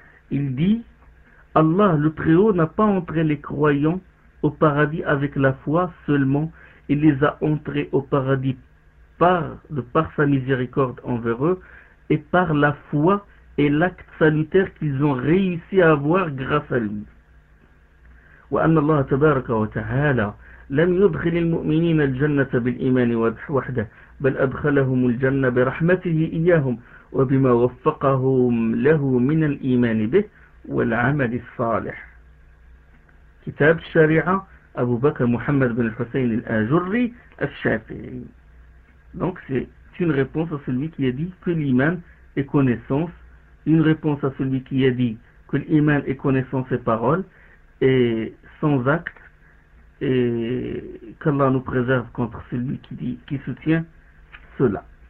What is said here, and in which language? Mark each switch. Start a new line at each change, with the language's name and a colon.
French: Il dit, Allah, le Très-Haut, n'a pas entré les croyants au paradis avec la foi seulement, il les a entrés au paradis par sa miséricorde envers eux et par la foi et l'acte sanitaire qu'ils ont réussi à avoir grâce à lui.
Arabic: وأن الله تبارك وتعالى لم يدخل المؤمنين الجنة بالإيمان وحده بل أدخلهم الجنة برحمته إياهم وبما وفقهم له من الإيمان به والعمل الصالح. كتاب الشريعة أبو بكر محمد بن الحسين الآجري الشافعي.
French: Donc c'est une réponse à celui qui a dit que l'iman est connaissance, une réponse à celui qui a dit que l'iman est connaissance et parole, et sans acte, et qu'Allah nous préserve contre celui qui soutient cela.